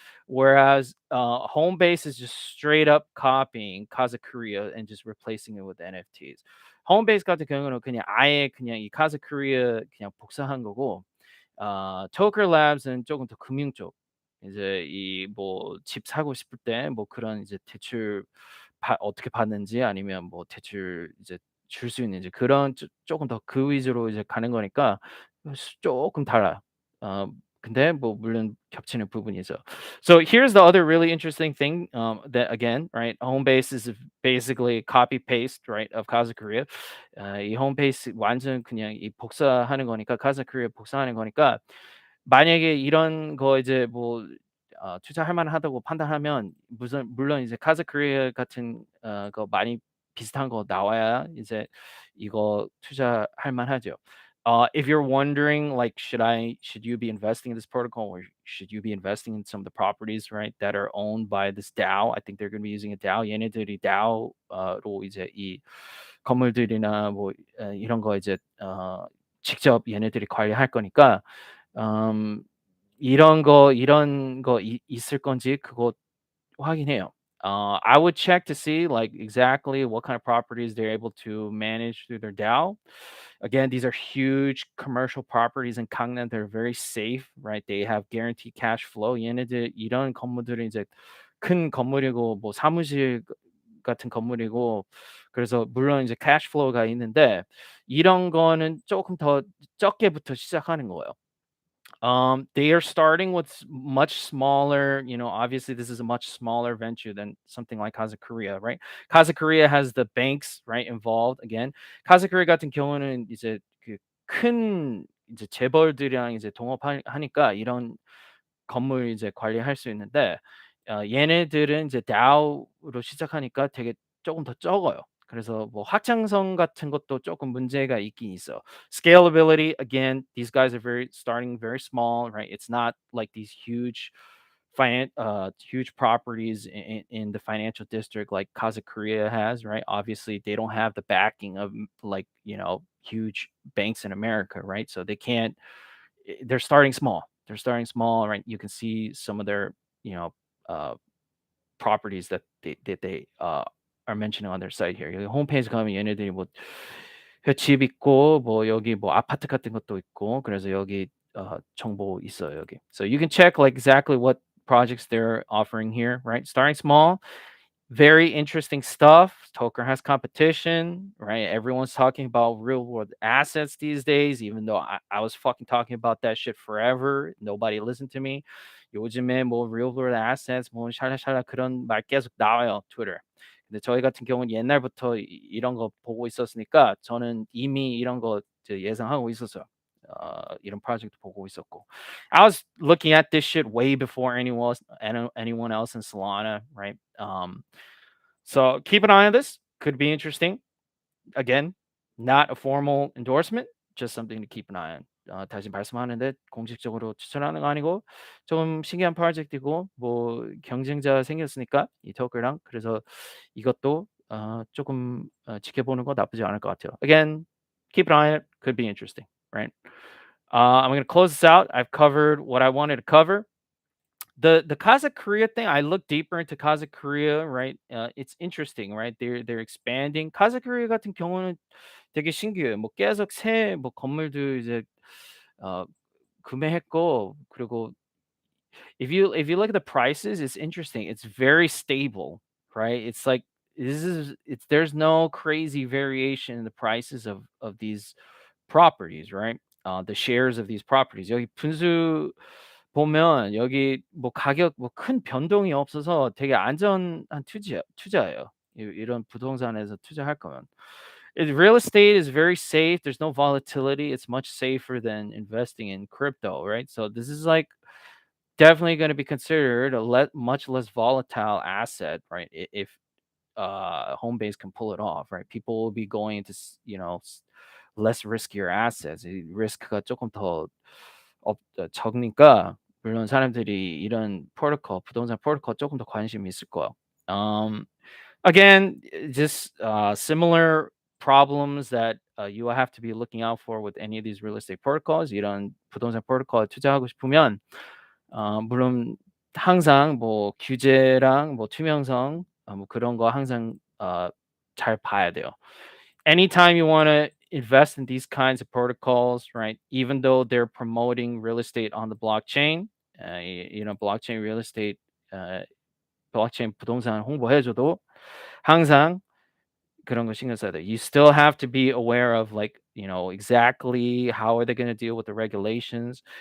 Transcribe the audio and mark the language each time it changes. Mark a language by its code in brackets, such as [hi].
[en] Whereas Homebase is just straight up copying Kasa Korea and just replacing it with NFTs. [ko] Homebase 같은 경우는 그냥 아예 그냥 이 Kasa Korea 그냥 복사한 거고 Tokr Labs은 조금 더 금융 쪽. 이제 이 뭐 집 사고 싶을 때 뭐 그런 이제 대출 어떻게 받는지 아니면 뭐 대출 이제 줄 수 있는지 그런 조금 더 그 위주로 이제 가는 거니까 조금 달라요. 어 근데 뭐 물론 겹치는 부분이 있어요. [en] So here's the other really interesting thing, that again, right? Homebase is basically copy paste, right, of Kasa Korea. 이 홈페이지 완전 그냥 이 복사하는 거니까 Kasa Korea 복사하는 거니까 만약에 이런 거 이제 뭐 투자할 만하다고 판단하면 무슨 물론 이제 Kasa Korea 같은 거 많이 비슷한 거 나와야 이제 이거 투자할 만하죠. If you're wondering, like, should you be investing in this protocol or should you be investing in some of the properties, right, that are owned by this DAO? I think they're going to be using a DAO. [ko] 얘네들이 DAO로 이제 이 건물들이나 뭐 이런 거 이제 직접 얘네들이 관리할 거니까 음, 이런 거 있을 건지 그거 확인해요. [en] I would check to see like exactly what kind of properties they're able to manage through their DAO. Again, these are huge commercial properties in Gangnam. They're very safe, right? They have guaranteed cash flow. [ko] 얘네들 이런 건물들은 이제 큰 건물이고 뭐 사무실 같은 건물이고 그래서 물론 이제 cash flow가 있는데 이런 거는 조금 더 적게부터 시작하는 거예요. [en] They are starting with much smaller, obviously this is a much smaller venture than something like Kasa Korea, right? Kasa Korea has the banks, right, involved again. [ko] Kasa Korea 같은 경우는 이제 그 큰 이제 재벌들이랑 이제 하니까 이런 건물 이제 관리할 수 있는데 얘네들은 이제 DAO로 시작하니까 되게 조금 더 적어요. 그래서 뭐 확장성 같은 것도 조금 문제가 있긴 있어. [en] Scalability, again, these guys are very starting very small, right? It's not like these huge properties in the financial district like Kasa Korea has, right? Obviously, they don't have the backing of like huge banks in America, right? So they can't. They're starting small. They're starting small, right? You can see some of their you know uh, properties that they are mentioning on their site here. [ko] 여기 홈페이지 가면 얘네들이 뭐 집 있고 뭐 여기 뭐 아파트 같은 것도 있고 그래서 여기 정보 있어요 여기. [en] So you can check like exactly what projects they're offering here, right? Starting small, very interesting stuff. Tokr has competition, right? Everyone's talking about real world assets these days, even though I was fucking talking about that shit forever. Nobody listened to me. [ko] 요즘에 뭐 real world assets, 뭐 샬라샬라 그런 말 계속 나와요, 트위터. 근데 저희 같은 경우는 옛날부터 이런 거 보고 있었으니까 저는 이미 이런 거 예상하고 있었어요. 이런 프로젝트 보고 있었고. [en] I was looking at this shit way before anyone else in Solana, right? So keep an eye on this. Could be interesting. Again, not a formal endorsement, just something to keep an eye on. [ko] 다시 말씀하는데 공식적으로 추천하는 거 아니고 좀 신기한 프로젝트이고 뭐 경쟁자 생겼으니까 이 토크랑 그래서 이것도 조금 지켜보는 거 나쁘지 않을 것 같아요. [en] Again, keep an eye on it. Could be interesting, right? I'm going to close this out. I've covered what I wanted to cover. The Kasa Korea thing, I looked deeper into Kasa Korea, right? It's interesting, right? They're expanding. [ko] Kasa Korea 같은 경우는 되게 신기해요. 뭐 계속 새 뭐 건물들 이제 어 구매했고 그리고 [en] if you look at the prices, it's interesting. It's very stable, right? It's like it's there's no crazy variation in the prices of these properties, right? The shares of these properties. [ko] 여기 분수 보면 여기 뭐 가격 뭐 큰 변동이 없어서 되게 안전한 투자예요. 이런 부동산에서 투자할 거면. [en] Real estate is very safe. There's no volatility. It's much safer than investing in crypto, right? So this is like definitely going to be considered a much less volatile asset, right? If Homebase can pull it off, right? People will be going into less riskier assets. [ko] 이 리스크가 조금 더 적으니까 물론 사람들이 이런 프로토콜, 부동산 프로토콜 조금 더 관심이 있을 거예요. [en] Again, just similar problems that you will have to be looking out for with any of these real estate protocols. [ko] 이런 부동산 프로토콜 투자하고 싶으면 물론 항상 뭐 규제랑 뭐 투명성 뭐 그런 거 항상 잘 봐야 돼요. [en] Anytime you want to invest in these kinds of protocols, right? Even though they're promoting real estate on the blockchain, blockchain real estate, blockchain [ko] 부동산 홍보해줘도 항상 그런 거 신경 써야 돼. [en] You still have to be aware of like, exactly how are they going to deal with the regulations?